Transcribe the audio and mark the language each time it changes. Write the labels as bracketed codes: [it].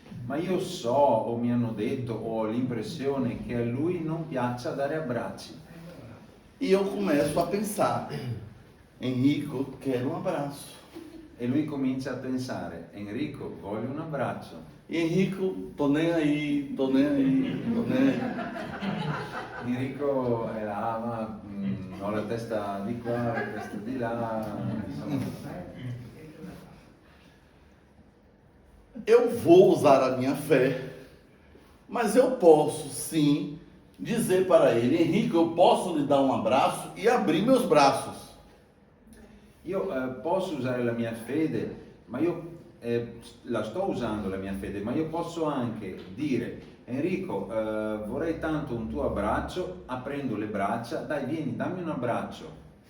[it] Ma io so, o mi hanno detto, o ho l'impressione che a lui non piaccia dare abbracci. [pt] E eu começo a pensar, Henrico, quero um abraço. [it] E lui comincia a pensare, Enrico, voglio un abbraccio. [pt] E Henrico, tô nem aí, tô nem aí, tô nem aí. [it] Enrico è là, ma ho la testa di qua, la testa di là, insomma. [pt] Eu vou usar a minha fé, mas eu posso sim dizer para ele, Henrico, eu posso lhe dar um abraço e abrir meus braços. [it] Io posso usare la mia fede, ma io la sto usando la mia fede, ma io posso anche dire, Enrico, vorrei tanto un tuo abbraccio, aprendo le braccia, dai vieni, dammi un abbraccio.